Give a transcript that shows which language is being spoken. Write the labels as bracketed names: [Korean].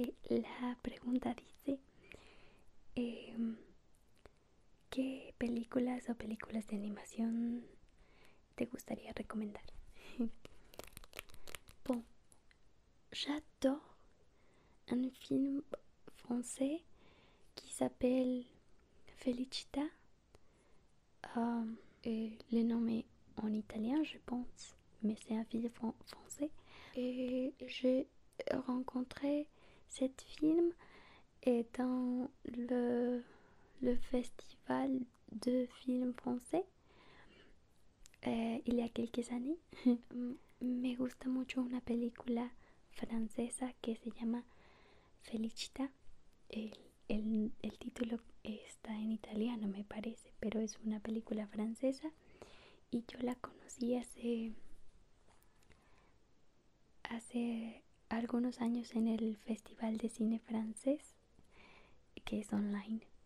[Spanish] La pregunta dice, ¿qué películas o películas de animación te gustaría recomendar? [French] Bon, j'adore un film français qui s'appelle Felicita. Le nom est en italien, je pense, mais c'est un film français. Et j'ai rencontré cet film dans le festival de films français il y a quelques années. [Spanish] Me gusta mucho una película francesa que se llama Felicita. El título está en italiano, me parece, pero es una película francesa y yo la conocí hace algunos años en el Festival de Cine Francés, que es online.